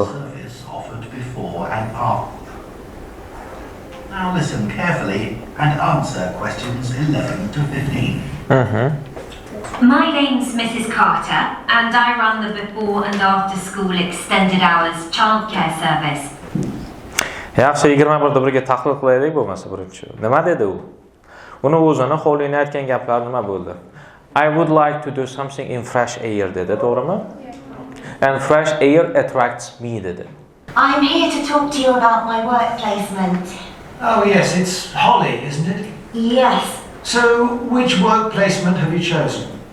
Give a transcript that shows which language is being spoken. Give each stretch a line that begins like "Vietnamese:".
English: Service offered before and after. Now listen carefully and answer questions 11 to 15. My name's Mrs. Carter and I run the before and after school extended hours childcare service.
Uzbek: Yaxshi, 21-ga tahlil qilaylik bo'lmasa birinchi. Nima dedi u? Uni o'zini Holly'ning aytgan gaplari nima bo'ldi?
English: I would like to do something in fresh air
Uzbek: dedi, to'g'rimi?
English: And fresh air attracts me
Uzbek: dedi.
English: I'm here to talk to you about my work placement. Oh yes, it's Holly, isn't it? Yes. So, which work placement have you chosen?